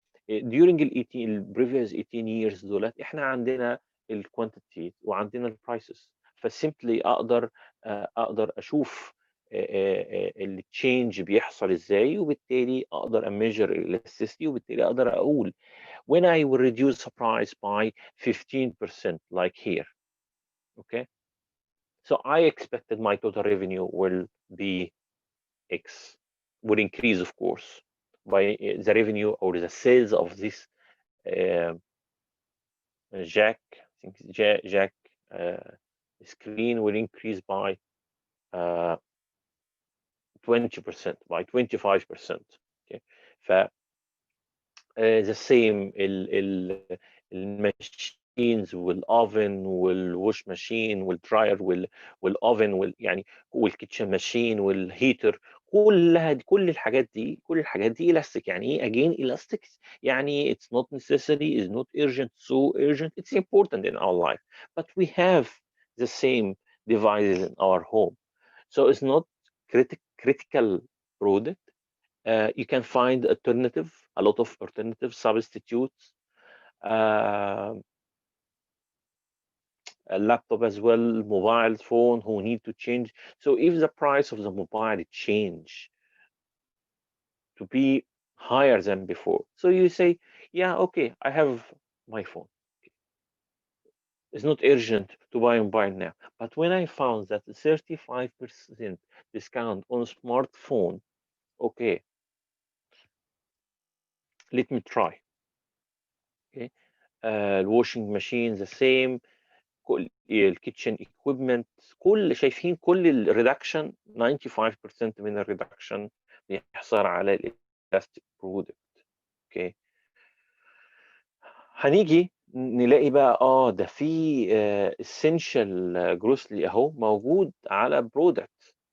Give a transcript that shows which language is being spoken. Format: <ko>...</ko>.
<ar>during ال 18</ar> <en>previous 18 years</en> <ar>دولت احنا عندنا الكوانتيتي وعندنا البرايسز. فسيمبلي اقدر اشوف التشينج بيحصل ازاي، وبالتالي اقدر اميجر الاستيستي، وبالتالي اقدر اقول</ar> <en>when I will reduce the price by 15% like here. Okay, so I expected my total revenue will be X, will increase of course by the revenue or the sales of this uh, jack. I think jack screen will increase by 20%, by 25%. Okay, ف the same الماشين</en> <ar>والاوفن والوش ماشين والدراير والاوفن يعني والكيتشن ماشين والهيتر، كل الحاجات دي elastic. يعني ايه</ar> <en>again elastic؟ يعني it's not necessary, is not urgent, so urgent, it's important in our life, but we have the same devices in our home, so it's not critical product. You can find a lot of alternative substitutes. uh, a laptop as well, mobile phone who need to change. So if the price of the mobile change to be higher than before, so you say, yeah, okay, I have my phone. It's not urgent to buy mobile now. But when I found that 35% discount on smartphone, okay, let me try. Okay, washing machine the same,</en> <ar>كل الكيتشن equipment، شايفين كل الريدكشن 95% من الريدكشن بيحصل على الالاستيك برودكت. اوكي، هنيجي نلاقي بقى ده في essential جروسلي اهو موجود على برودكت.</ar>